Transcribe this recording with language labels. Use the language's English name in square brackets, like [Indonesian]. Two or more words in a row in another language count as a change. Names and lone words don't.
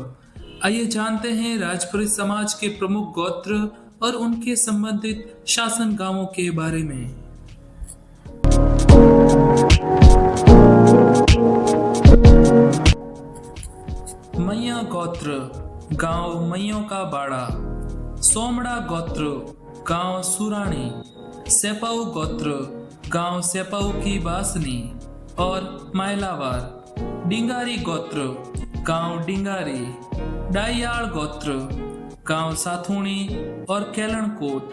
[Hindi] आइए जानते हैं राजपुरोहित समाज के प्रमुख गोत्र और उनके संबंधित शासन गांवों के बारे में। मैया गोत्र, गांव मैयों का बाड़ा। सोमड़ा गोत्र, गांव सुराणी। सेपाऊ गोत्र, गांव सेपाऊ की बासनी और मायलावार। डिंगारी गोत्र, गांव डिंगारी। डाइयाल गोत्र, गांव साथुणी और केलणकोट।